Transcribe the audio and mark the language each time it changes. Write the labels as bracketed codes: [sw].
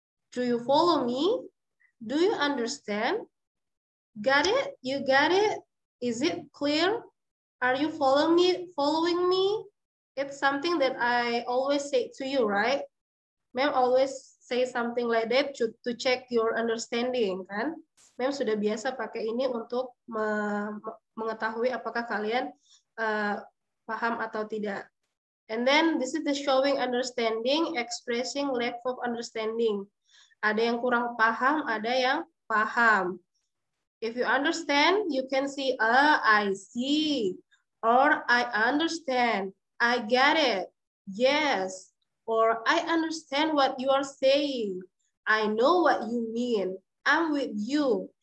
[en] Do you follow me? Do you understand? Got it? You got it? Is it clear? Are you following me? It's something that I always say to you, right? Ma'am always say something like that to check your understanding, kan? [id] Ma'am sudah biasa pakai ini untuk mengetahui apakah kalian paham atau tidak. [en] And then this is the showing understanding, expressing lack of understanding. [id] Ada yang kurang paham, ada yang paham. [en] If you understand, you can see, I see, or I understand, I get it, yes, or I understand what you are saying, I know what you mean, I'm with you.